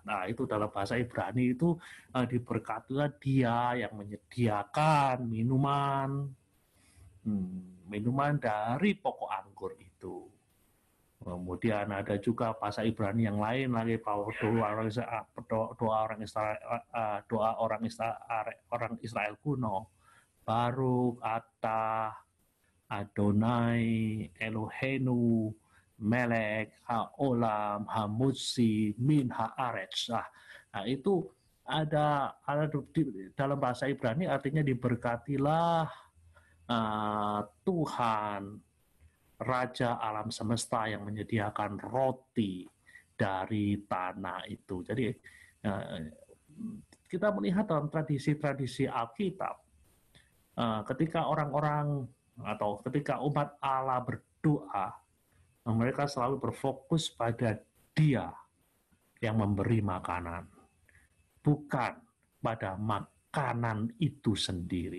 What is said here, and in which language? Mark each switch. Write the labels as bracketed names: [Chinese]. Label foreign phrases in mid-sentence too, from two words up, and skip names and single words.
[Indonesian] Nah, itu dalam bahasa Ibrani itu diberkatilah Dia yang menyediakan minuman dari pokok anggur itu. Kemudian ada juga bahasa Ibrani yang lain lagi, doa orang Israel kuno. [Hebrew] ברוך אתה אדני אלהינו מלך העולם המוציא מן הארץ. [Indonesian] Nah, itu ada dalam bahasa Ibrani artinya diberkatilah Tuhan Raja alam semesta yang menyediakan roti dari tanah itu. Jadi kita melihat dalam tradisi-tradisi Alkitab, ketika orang-orang atau ketika umat Allah berdoa, mereka selalu berfokus pada Dia yang memberi makanan, bukan pada makanan itu sendiri.